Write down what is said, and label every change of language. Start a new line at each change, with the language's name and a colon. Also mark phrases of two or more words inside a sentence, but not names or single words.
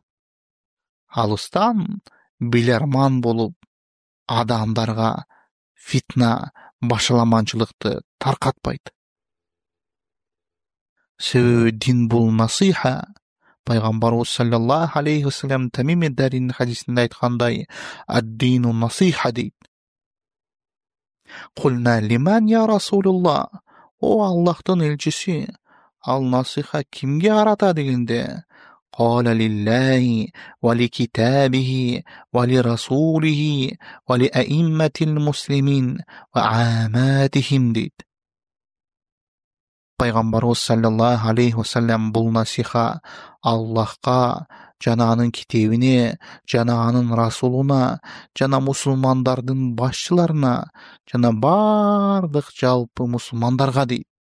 Kyrgyz: Алыстан билерман болуп, адамдарга фитна, башаламанчылыкты таркатпайт. Себеби дин бул насиха. Пайгамбарыбыз
Arabic: صلى الله عليه وسلم
Kyrgyz: Тамим Дарин хадисинде айткандай,
Arabic: الدين النصيحة
Kyrgyz: дейт.
Arabic: قلنا لمن يا رسول الله?
Kyrgyz: О Аллахтын элчиси, ал насиха кимге карата дегенде,
Arabic: قال لله ولكتابه ولرسوله ولأئمة المسلمين وعاماتهم дейт.
Kyrgyz: Пайгамбарыбыз
Arabic: صلى الله عليه وسلم
Kyrgyz: бул насиха Аллахка, жана анын китебине, жана анын расулуна, жана мусулмандардын башчыларына, жана бардык жалпы мусулмандарга дейт.